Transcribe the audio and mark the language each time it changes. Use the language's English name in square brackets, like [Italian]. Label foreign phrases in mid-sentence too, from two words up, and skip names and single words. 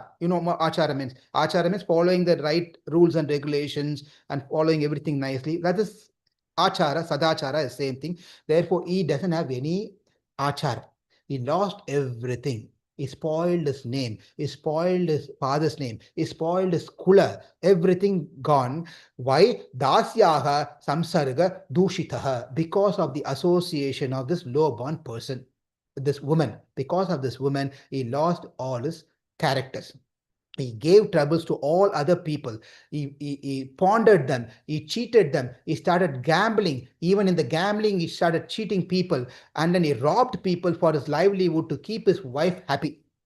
[English] You know what achara means? Achara means following the right rules and regulations and following everything nicely. That is achara. Sadachara is same thing. Therefore, he doesn't have any achara. He lost everything. He spoiled his name. He spoiled his father's name. He spoiled his kula. Everything gone. Why? [Sanskrit] Dasyaha samsarga dushitaha. [English] Because of the association of this low-born person, this woman. Because of this woman, he lost all his characters. He gave troubles to all other people. He pondered them. He cheated them. He started gambling. Even in the gambling, he started cheating people. And then he robbed people for his livelihood to keep his wife happy.